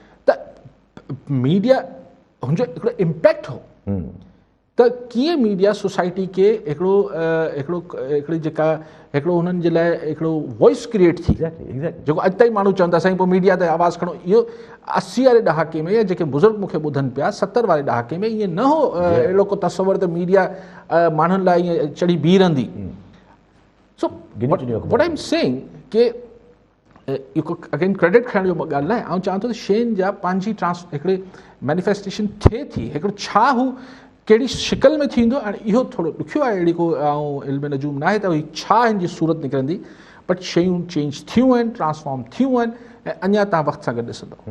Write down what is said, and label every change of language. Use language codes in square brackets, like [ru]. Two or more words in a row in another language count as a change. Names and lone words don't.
[sd] त मीडिया हुनजो हिकिड़ो इम्पैक्ट हो त कीअं [en] media society [sd] खे हिकिड़ी जेका हिकिड़ो हुननि जे लाइ हिकिड़ो [en] voice create [sd] थी, जेको अॼु ताईं माण्हू चवनि था साईं पोइ मीडिया ते आवाज़ु खणो। इहो 80 वारे ॾहाके में या जेके बुज़ुर्ग मूंखे ॿुधनि पिया 70 वारे ॾहाके में ईअं न हो अहिड़ो को तस्वर त मीडिया माण्हुनि लाइ ईअं चढ़ी बीह रहंदी। [en] so what I am saying [sd] कि इहो [en] again credit [sd] खणण जो ॻाल्हि न आहे, ऐं चवां थो त शयुनि जा पंहिंजी हिकिड़े मैनिफेस्टेशन थिए थी, हिकिड़ो छा हू कहिड़ी शिकल में थींदो, ऐं इहो थोरो ॾुखियो आहे, अहिड़ी को ऐं इल्म नजूम न आहे त भई छा हिन जी सूरत निकिरंदी, बट शयूं चेंज थियूं आहिनि, ट्रांसफॉर्म थियूं आहिनि ऐं अञा तव्हां वक़्त सां गॾु ॾिसंदव।